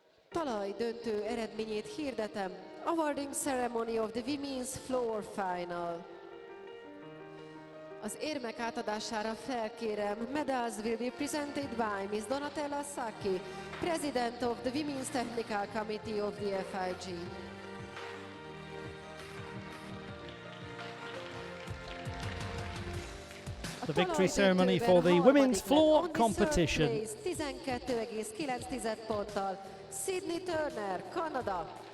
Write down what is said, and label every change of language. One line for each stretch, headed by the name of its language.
Hungarian: Talaj döntő eredményét hirdetem.
English: Awarding ceremony of the women's floor final.
Hungarian: Az érmek átadására felkérem,
English: medals will be presented by Ms. Donatella Sacchi, President of the Women's Technical Committee of the FIG. The victory ceremony for the women's floor competition.
Hungarian: 12,9 ponttal Sydney Turner, Canada.